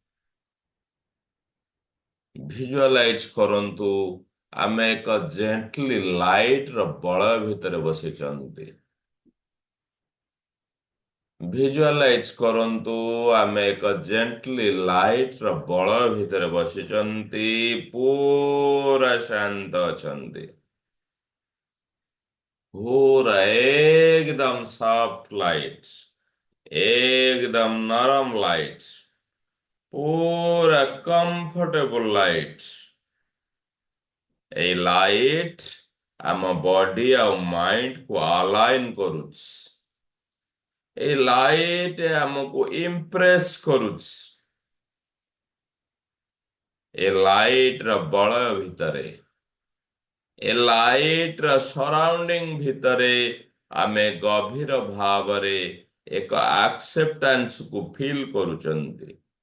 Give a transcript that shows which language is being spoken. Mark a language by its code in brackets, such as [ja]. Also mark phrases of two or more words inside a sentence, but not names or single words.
[or] ଭିଜୁଆଲାଇଜ କରନ୍ତୁ, ଆମେ ଏକ ଜେଣ୍ଟଲି ଲାଇଟର ବଳୟ ଭିତରେ ବସିଛନ୍ତି। ଭିଜୁଆଲାଇଜ କରନ୍ତୁ, ଆମେ ଏକ ଜେଣ୍ଟଲି ଲାଇଟର ବଳୟ ଭିତରେ ବସିଛନ୍ତି। ପୁରା ଶାନ୍ତ ଅଛନ୍ତି। [hi] पूरा एकदम सॉफ्ट लाइट, एकदम नरम लाइट, पूरा कंफर्टेबल लाइट। [or] এই ଲାଇଟ୍ ଆମ ବଡି ଆଉ ମାଇଣ୍ଡକୁ ଆଲାଇନ୍ କରୁଛି। এই ଲାଇଟ୍ ଆମକୁ ଇମ୍ପ୍ରେସ କରୁଛି। ଏ ଲାଇଟର ବଳୟ ଭିତରେ, ଏ ଲାଇଟର ସରାଉଣ୍ଡିଂ ଭିତରେ ଆମେ ଗଭୀର ଭାବରେ ଏକ ଆକ୍ସେପ୍ଟାନ୍ସକୁ ଫିଲ୍ କରୁଛନ୍ତି।